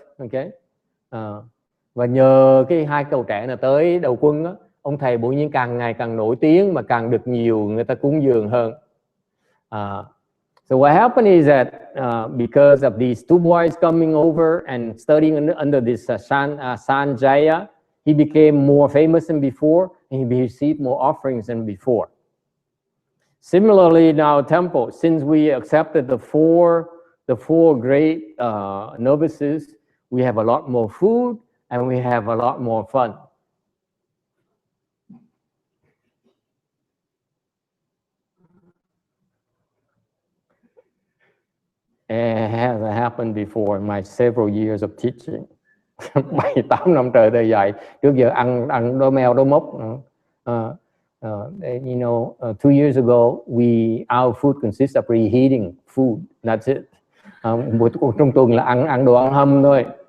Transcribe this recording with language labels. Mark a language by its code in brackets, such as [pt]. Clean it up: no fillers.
[vi] Okay, và nhờ cái hai cậu trẻ này tới đầu quân đó, ông thầy bỗng nhiên càng ngày càng nổi tiếng mà càng được nhiều người ta cúng dường hơn. [en] So what happened is that because of these two boys coming over and studying under this Sanjaya, he became more famous than before, and he received more offerings than before. Similarly, in our temple, since we accepted the four great novices, we have a lot more food and we have a lot more fun. It has happened before in my several years of teaching. [vi] 7-8 năm trời thầy dạy. Trước giờ ăn đôi mèo đôi mốc. [en] You know, 2 years ago, our food consists of reheating food. That's it. [vi] Trong tuần là ăn đồ ăn hâm thôi.